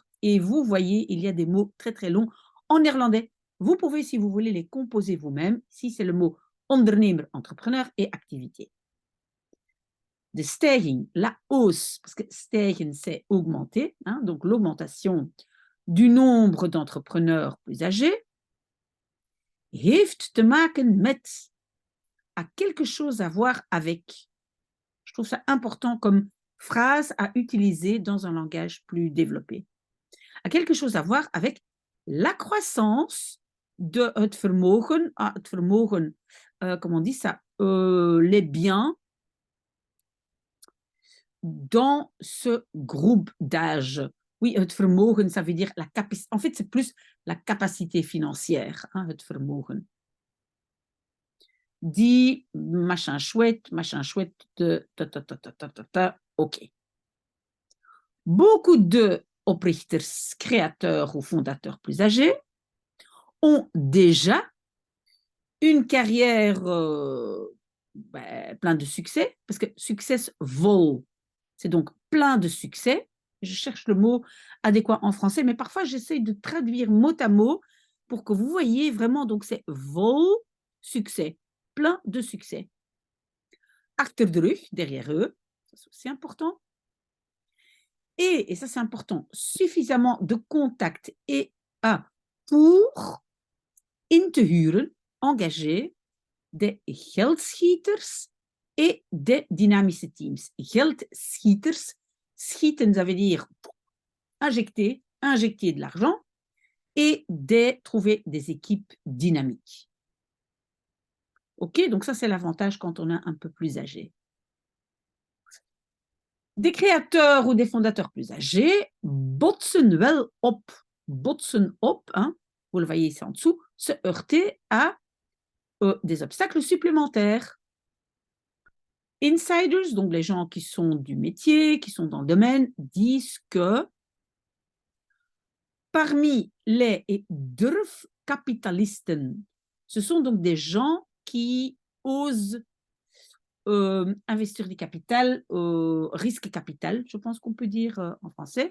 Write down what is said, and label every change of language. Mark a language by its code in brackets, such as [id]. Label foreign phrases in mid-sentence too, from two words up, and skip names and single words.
[fr] Et vous voyez, il y a des mots très très longs en néerlandais. Vous pouvez, si vous voulez, les composer vous-même, si c'est le mot ondernemer, entrepreneur, et activité. [nl] de stijging, [fr] la hausse, parce que stijgen, c'est augmenter, hein, donc l'augmentation du nombre d'entrepreneurs plus âgés, [nl] heeft te maken met, [fr] a quelque chose à voir avec. Je trouve ça important comme phrase à utiliser dans un langage plus développé. A quelque chose à voir avec la croissance de [nl] het vermogen, [fr] comment on dit ça, les biens dans ce groupe d'âge. Oui, [nl] het vermogen, [fr] ça veut dire la capacité. En fait, c'est plus la capacité financière, hein, [nl] het vermogen. [fr] Dit machin chouette de ok. Beaucoup de oprichters, créateurs ou fondateurs plus âgés ont déjà une carrière plein de succès, parce que successful, c'est donc plein de succès. Je cherche le mot adéquat en français, mais parfois j'essaie de traduire mot à mot pour que vous voyez vraiment, donc c'est vol, succès, plein de succès. [nl] Achter de rug, [fr] derrière eux, c'est aussi important. Et ça c'est important, suffisamment de contacts et pour [nl] in te huren, [fr] engager des geldschieters et des [nl] dynamische teams. Geldschieters, schieten, [fr] ça veut dire injecter de l'argent et trouver des équipes dynamiques. Ok, donc ça c'est l'avantage quand on est un peu plus âgé. Des créateurs ou des fondateurs plus âgés [nl] botsen wel op. Botsen op, [fr] hein, vous le voyez ici en dessous, se heurter à des obstacles supplémentaires. Insiders, donc les gens qui sont du métier, qui sont dans le domaine, disent que parmi les durfkapitalisten, ce sont donc des gens qui osent investir du capital, risque capital, je pense qu'on peut dire en français.